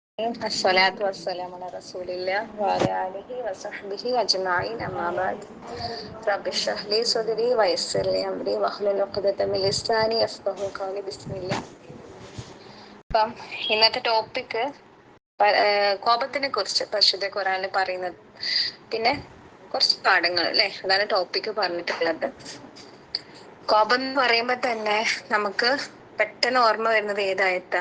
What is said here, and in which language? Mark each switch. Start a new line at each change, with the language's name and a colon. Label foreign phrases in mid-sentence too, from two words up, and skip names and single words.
Arabic: الصلاة والسلام على رسول الله وعلى آله وصحبه أجمعين أما بعد رب اشرح لي صدري ويسر لي أمري واحلل عقدة من لساني يفقهوا قولي بسم الله.
Malayalam: അപ്പം ഇന്നത്തെ ടോപ്പിക്ക് കോപത്തിനെ കുറിച്ച് പരിശുദ്ധ ഖുർആനിൽ പറയുന്നത്, പിന്നെ കുറച്ച് പാഠങ്ങൾ അല്ലെ, അതാണ് ടോപ്പിക്ക് പറഞ്ഞിട്ടുള്ളത്. കോപം എന്ന് പറയുമ്പോ തന്നെ നമുക്ക് പെട്ടെന്ന് ഓർമ്മ വരുന്നത് ഏതായത്താ?